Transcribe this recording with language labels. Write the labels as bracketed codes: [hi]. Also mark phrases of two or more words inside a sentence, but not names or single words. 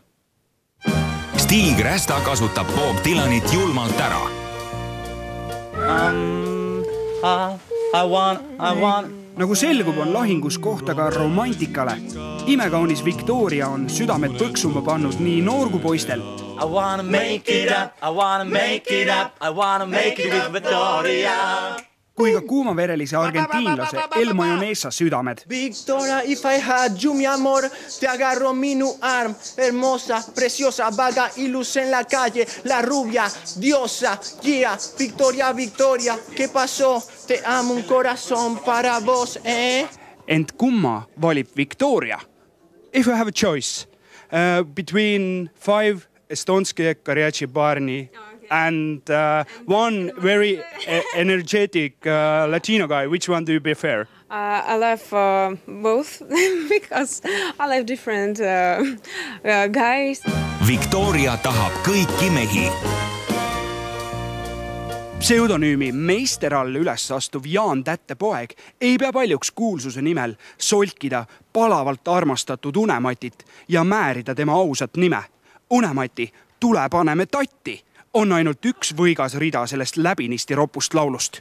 [et] Stig Rästa kasutab Bob Dylanit julmalt ära. Nagu selgub, on lahingus kohta ka romantikale. Imekaunis Victoria on südamed põksuma pannud nii noorgu poistel. [en] I wanna make it up, I wanna make it up, I wanna make it with Victoria. [et] Kui ka kuumaverelise argentiinlase El Mayonesa südamed. [en] Victoria, if I had you, [es] mi amor, te agarro [et] minu arm, [es] hermosa, preciosa, vaga y luz en la calle, la rubia, diosa, yeah, Victoria, Victoria, ¿qué pasó? Te amo un corazón para vos, [et] Ent kumma valib Victoria? [en] If you have a choice between 5 Estonski Kariachi Barni and one very energetic Latino guy, which one do you prefer? I love both because I love different guys. [et] Victoria tahab kõiki mehi. Pseudonüümi meister all üles astuv Jaan Tätte poeg ei pea paljuks kuulsuse nimel solkida palavalt armastatud Unematit ja määrida tema ausat nime. Unemati, tule paneme tatti, on ainult üks võigas rida sellest läbinisti ropust laulust.